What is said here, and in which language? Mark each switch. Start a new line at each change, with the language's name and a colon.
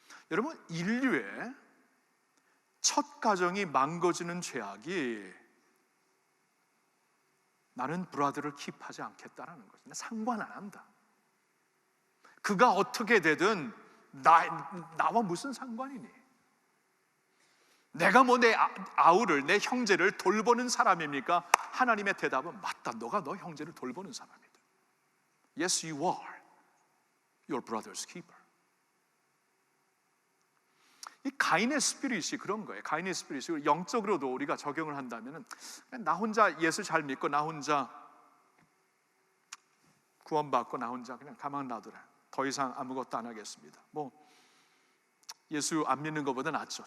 Korean: 여러분, 인류의 첫 가정이 망가지는 죄악이 나는 브라더를 킵하지 않겠다라는 거죠. 상관 안 한다. 그가 어떻게 되든 나와 무슨 상관이니? 내가 뭐 내 아우를, 내 형제를 돌보는 사람입니까? 하나님의 대답은 맞다. 너가 너 형제를 돌보는 사람이다.
English: Yes, you are your brother's keeper.
Korean: 이 가인의 스피릿이 그런 거예요. 가인의 스피릿이 영적으로도 우리가 적용을 한다면, 나 혼자 예수 잘 믿고 나 혼자 구원받고 나 혼자 그냥 가만 놔두라. 더 이상 아무것도 안 하겠습니다. 뭐 예수 안 믿는 것보다 낫죠.